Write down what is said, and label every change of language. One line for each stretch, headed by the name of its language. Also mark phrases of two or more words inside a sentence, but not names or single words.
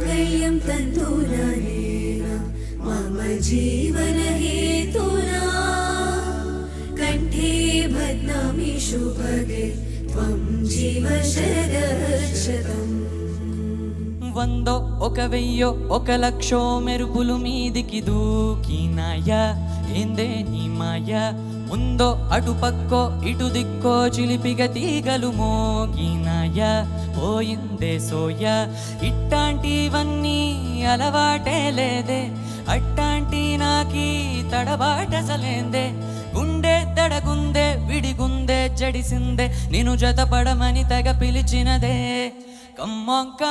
Sanskrit: माङ्गल्यं तन्तुना नेन मम जीवनहेतुना कण्ठे बध्नामि शुभगे त्वं जीव शरदशतम्
Telugu: వందో ఒక వెయ్యో ఒక లక్షో మెరుపులు మీదికి దూకినాయా ఏందే నీ మాయా ముందో అటు పక్కో ఇటు దిక్కో చిలిపిగ తీగలు మోగినాయా పోయిందే సోయా ఇట్టాంటివన్నీ అలవాటే లేదే అట్టాంటి నాకీ తడబాటసలేందే గుండె దడగుందే విడిగుందే జడిసిందే నిన్ను జతపడమని తెగ పిలిచినదే
English: Come on,